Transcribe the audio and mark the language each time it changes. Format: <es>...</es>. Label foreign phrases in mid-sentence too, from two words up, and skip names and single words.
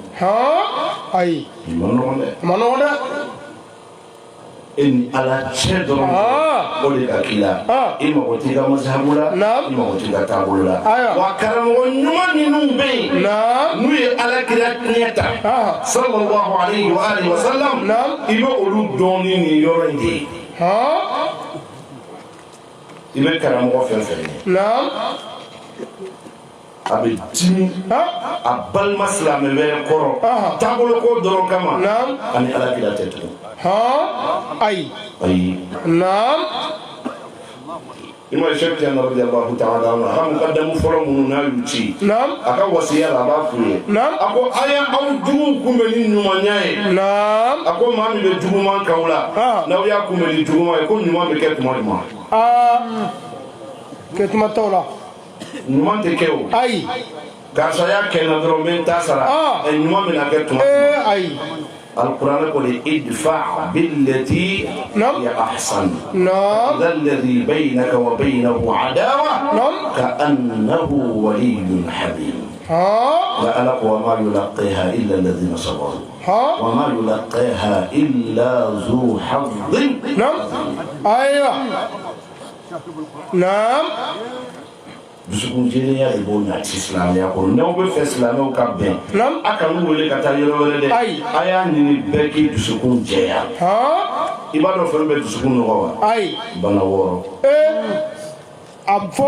<bm>ayi nin ma nɔgɔn dɛ a ma nɔgɔn dɛ e ni ala cɛ dɔrɔn o de ka k'i la i mago t'i ka mazhabu la i mago t'i ka taabolo la wa karamɔgɔ ɲuman minnu bɛ yen n'u ye alakira tiɲɛ ta</bm> <ar>صلى الله عليه وعلى آله وسلم</ar> <bm>i bɛ olu dɔn ni nin yɔrɔ in de ye i bɛ karamɔgɔ fɛn fɛn ye a bɛ dimi a balima silamɛ bɛ kɔrɔ taabolo ko dɔrɔn kama ani alakira tɛ tugun ayi ima Sheikh Tidiane</bm> <ar>رضي الله تعالى عنه</ar> <bm>ha mukaddamu fɔlɔ minnu n'a y'u ci a ka wasiya la a b'a f'u ye a ko a ye aw juguw kunbɛn ni ɲumanya ye a ko maa min bɛ juguman k'aw la n'aw y'a kunbɛn ni juguman ye ko ɲuman bɛ kɛ tuma jumɛn kɛ tuma t'o la ɲuman tɛ kɛ o ayi karisa y'a kɛ n na dɔrɔn n bɛ n ta sara ɲuman bɛ na kɛ tuma jumɛn ayi</bm> <ar>القرآن يقول ادفع بالتي هي أحسن ذا الذي بينك وبينه عداوة كأنه ولي حميم لألق وما يلقيها إلا الذين صبروا وما يلقيها إلا ذو حظ أيوة نعم</ar> <bm>dusukun jeliya de b'o ɲa ci silamɛya kɔnɔ n'aw bɛ fɛ silamɛw ka bɛn a ka n'u wele ka taa yɔrɔ wɛrɛ dɛ a y'a ɲini bɛɛ k'i dusukun jɛya i b'a dɔn fɛn bɛ dusukun nɔgɔ wa bana 6 a fɔ</bm>